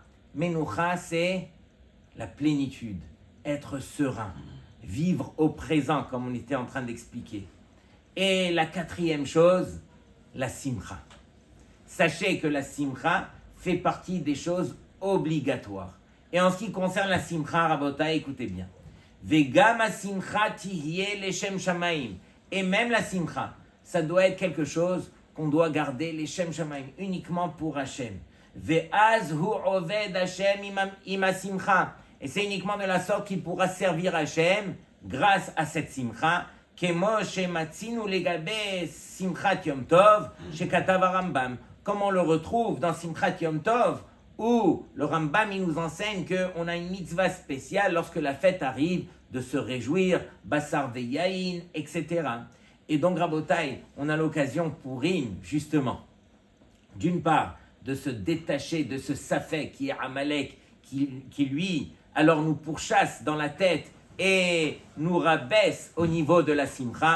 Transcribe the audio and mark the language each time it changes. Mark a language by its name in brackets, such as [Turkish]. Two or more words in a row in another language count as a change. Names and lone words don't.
[French] Menucha, c'est la plénitude, être serein, vivre au présent, comme on était en train d'expliquer. Et la 4e chose, la simcha. Sachez que la simcha fait partie des choses obligatoires. Et en ce qui concerne la simcha, Rabota, écoutez bien. [Hebrew] וגם שמחה תהיה לשם שמים. [French] Et même la simcha, ça doit être quelque chose qu'on doit garder [Hebrew] לשם שמים, [French] uniquement pour Hashem. [Hebrew] ואז הוא עובד השם עמה שמחה. [French] Et c'est uniquement de la sorte qu'il pourra servir Hashem grâce à cette simcha. [Hebrew] כמו שמצינו לגבי שמחת יום טוב שכתב רמב"ם. [French] Comme on le retrouve dans [Hebrew] שמחת יום טוב, [French] où le Rambam il nous enseigne qu'on a une mitzvah spéciale lorsque la fête arrive, de se réjouir, [Hebrew] בשר ויין, [French] etc. Et donc, Rabotai, on a l'occasion pour justement, d'une part, de se détacher de ce safek qui est Amalek, qui lui, alors nous pourchasse dans la tête et nous rabaisse au niveau de la simcha.